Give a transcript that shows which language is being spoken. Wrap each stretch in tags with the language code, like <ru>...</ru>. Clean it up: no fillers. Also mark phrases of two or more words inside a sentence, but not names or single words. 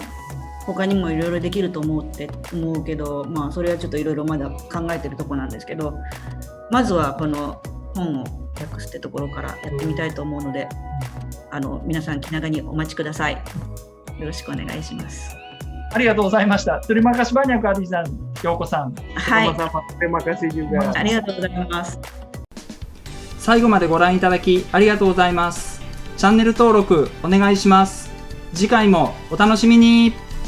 <ja>他にもいろいろできると思うけど、それはちょっといろいろまだ考えてるとこなんですけど、まずはこの本を訳すってところからやってみたいと思うので、皆さん気長にお待ちください。よろしくお願いします。ありがとうございました。</ja> <id>Terima kasih banyak Adi-san, Yoko-san。</id> <ja>はい。</ja> <id>Terima kasih juga。</id> <ja>ありがとうございます。最後までご覧いただきありがとうございます。チャンネル登録お願いします。次回もお楽しみに。</ja>